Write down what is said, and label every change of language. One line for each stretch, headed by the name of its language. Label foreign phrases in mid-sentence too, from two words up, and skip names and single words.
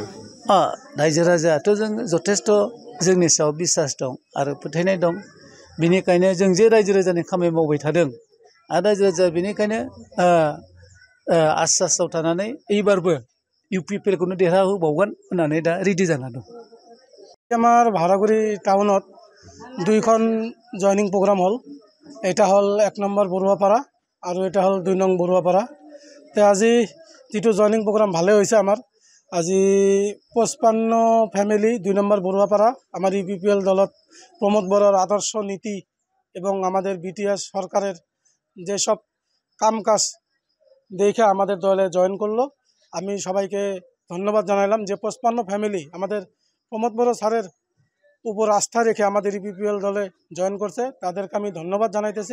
Bodo: रायजो राजायाथ' जों जथेस्थ' जोंनि सायाव बिसास दं आरो फोथायनाय दं। बिनिखायनो जों जे रायजो राजानि खामानि मावबाय थादों आरो रायजो राजाया बिनिखायनो आश्वासाव थानानै
Bangla: এইবারबो
Bodo: UPPLखौनो देरहाहोबावगोन होननानै दा रेडि जाना दं।
Assamese: আমার ভাড়াগুড়ি টাউনত দুইখন
English: joining program
Assamese: হল। এটা হল 1 নম্বৰ বৰুৱাপাৰা আৰু এটা হল 2 নং বৰুৱাপাৰা।
Bangla: তো আজি যেটো
English: joining program
Bangla: ভালে হয়েছে আমার আজি 55 ফ্যামিলি 2 নম্বৰ বৰুৱাপাৰা আমার UPPL দলত প্রমোদ বড়ার আদর্শ নীতি এবং আমাদের BTR সরকারের যেসব কাম কাজ দেখে আমাদের দলে জয়েন করলো। আমি সবাইকে ধন্যবাদ জানাইলাম যে 55 ফ্যামিলি আমাদের প্রমোদ বড় স্যারের উপর আস্থা রেখে আমাদের UPPL দলে জয়েন করছে, তাদেরকে আমি ধন্যবাদ জানাইতেছি।